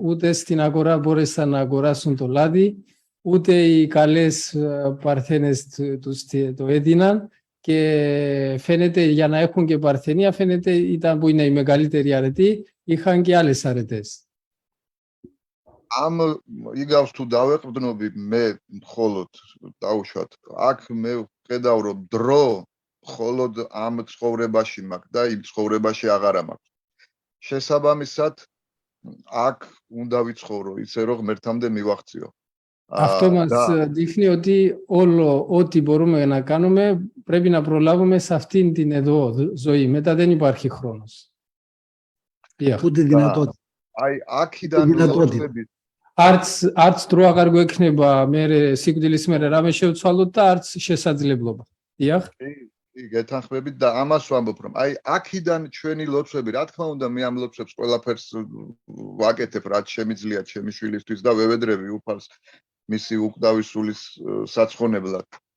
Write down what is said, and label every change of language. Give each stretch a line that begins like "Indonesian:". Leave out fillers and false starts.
Greek: Ούτε στην αγορά μπόρεσαν να αγοράσουν το λάδι, ούτε οι καλές Παρθένες τους το έδιναν και φαίνεται για να έχουν και παρθενία, φαίνεται ήταν που είναι η μεγαλύτερη αρετή, είχαν και άλλες αρετές.
Georgian: Am იგავს თუ დავეყრდნობი მე მხოლოდ დავუშვათ აქ მე ვხედავ რომ დრო მხოლოდ ამ ცხოვრებაში მაქვს და იმ ცხოვრებაში აღარა მაქვს შესაბამისად აქ უნდა ვიცხოვრო ისე რომ ღმერთამდე მივახციო.
Greek: Αυτό μας δείχνει ότι όλο ό,τι μπορούμε να κάνουμε πρέπει να προλάβουμε σε αυτήν την εδώ ζωή. Μετά δεν υπάρχει χρόνος. Ούτε δυνατότητα.
Georgian: აი აქიდან ლოცვები არც დრო აღარ გვექნება მე სიკვდილის მერე რამე შევცვალოთ და არც შესაძლებლობა. დიახ. კი, გეთანხმებით და ამას ვამბობ რომ აი აქიდან ჩვენი ლოცვები, რა თქმა უნდა, მე ამ ლოცვებს ყველაფერს ვაკეთებ, რაც შემიძლია ჩემი შვილისთვის და ვევედრები უფალს მისი უკვდავი სულის საცხონებლად.